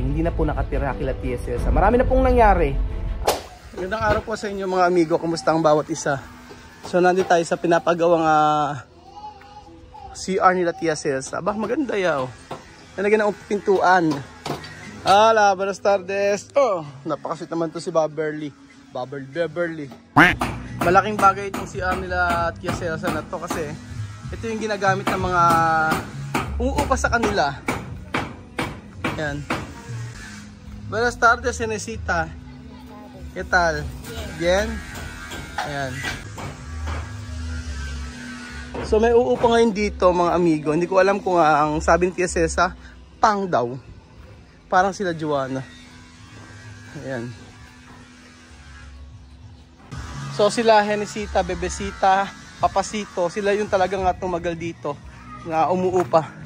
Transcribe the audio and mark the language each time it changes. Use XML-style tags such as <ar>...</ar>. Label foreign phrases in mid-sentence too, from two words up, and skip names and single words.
<tl>Hindi na po nakatira kila TSL. Marami na pong nangyari. Magandang araw po sa inyo mga amigo. Kumusta ang bawat isa? So nandito tayo sa pinapagawang CR nila TSL. Aba, maganda yaw. Nalagyan ng pintuan. Hala,</tl> <es>buenas tardes.</es> <tl>Oh, napakasweet naman to si Beverly. Beverly. Malaking bagay itong CR nila TSL na to kasi ito yung ginagamit ng mga umuupa sa kanila. Yan.</tl> <es>Buenas tardes, Senesita. ¿Qué tal? Bien?</es> <tl>Ayan. So may uupa ngayon dito mga amigo. Hindi ko alam kung ang sabi ni Tia Cesa, pang daw. Parang sila Joanna. Ayan. So sila Henesita, Bebesita, Papasito, sila yung talagang tumagal dito na umuupa.</tl>